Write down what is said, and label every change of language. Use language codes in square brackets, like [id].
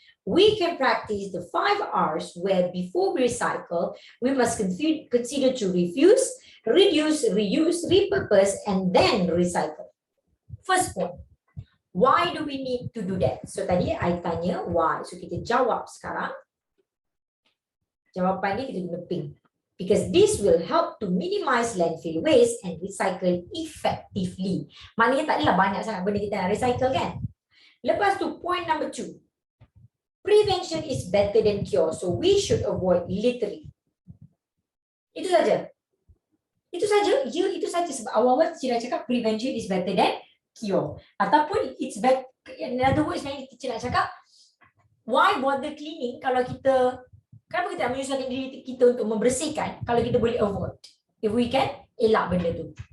[en] We can practice the 5 R's where before we recycle, we must consider to refuse, reduce, reuse, repurpose, and then recycle. First point. Why do we need to do that? So [ms] tadi [en] I [ms] tanya [en] why. [ms] So kita jawab sekarang. Jawapan ni kita guna pink. [en] Because this will help to minimize landfill waste and recycle effectively. [ms] Maknanya tak adalah banyak sangat benda kita nak recycle, kan? Lepas tu [en] point number 2. Prevention is better than cure. So we should avoid littering. [ms] Itu saja. Itu saja. Ya, itu saja. Sebab awal-awal teacher dah cakap [en] prevention is better than cure. [ms] Ataupun [en] it's better, in other words, [ms] teacher nak cakap, [en] why bother cleaning [ms] kalau kita, kenapa kita menyusahkan diri kita untuk membersihkan kalau kita boleh avoid, [en] if we can [ms] elak benda tu.